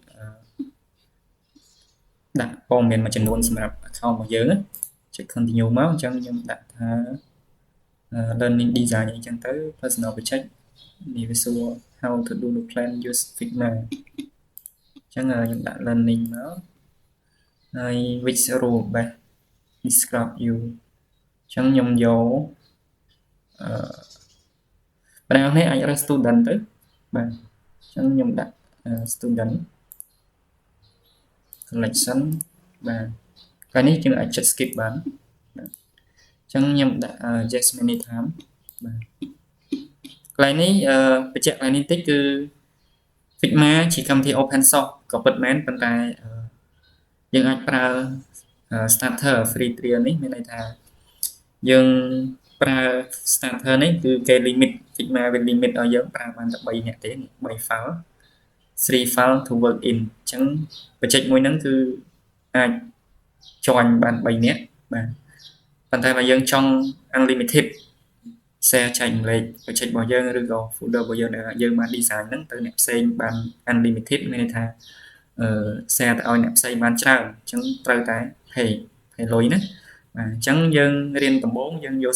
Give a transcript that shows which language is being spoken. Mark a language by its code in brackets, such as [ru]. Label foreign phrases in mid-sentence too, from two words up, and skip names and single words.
[km] ដាក់ព័ត៌មានមួយចំនួនសម្រាប់ account របស់យើងចុច continue មកអញ្ចឹងខ្ញុំដាក់ថា [en] learning design [km] អីចឹងទៅ [en] personal project visual how to do the plan use Figma [km] អញ្ចឹងខ្ញុំដាក់ learning មកហើយ [en] which rule best describe you [km] អញ្ចឹងខ្ញុំយក បងប្អូនអាចរើស student ទៅបាទអញ្ចឹងខ្ញុំដាក់ [en] student collection [km] បាទកន្លែងនេះយើងអាចចុច skip បានបាទអញ្ចឹងខ្ញុំដាក់ [en] yes many time [km] បាទកន្លែងនេះបញ្ជាក់កន្លែងនេះតិចគឺ Figma ជាកម្មវិធី [en] open source [km] ក៏ពិតមែនប៉ុន្តែយើងអាចប្រើ [en] starter free trial [km] នេះមានន័យថាយើងប្រើ starter នេះគឺគេ limit Figma វា limit ឲ្យយើងប្រើបានតែ3នាក់ទេ3 file [en] 3 file to work in [km] អញ្ចឹងបច្ចេកមួយហ្នឹងគឺអាច join បាន3នាក់ បាទប៉ុន្តែបើយើងចង់ [en] unlimited share [km] ចែកម្លែកបច្ចេករបស់យើងឬក៏ folder របស់យើងដែលយើងបាន design ហ្នឹងទៅអ្នកផ្សេងបាន unlimited មាន ន័យថា share ទៅឲ្យអ្នកផ្សេងបានច្រើនអញ្ចឹងត្រូវតែ pay លុយណាបាទអញ្ចឹងយើងរៀនដំបូងយើងយក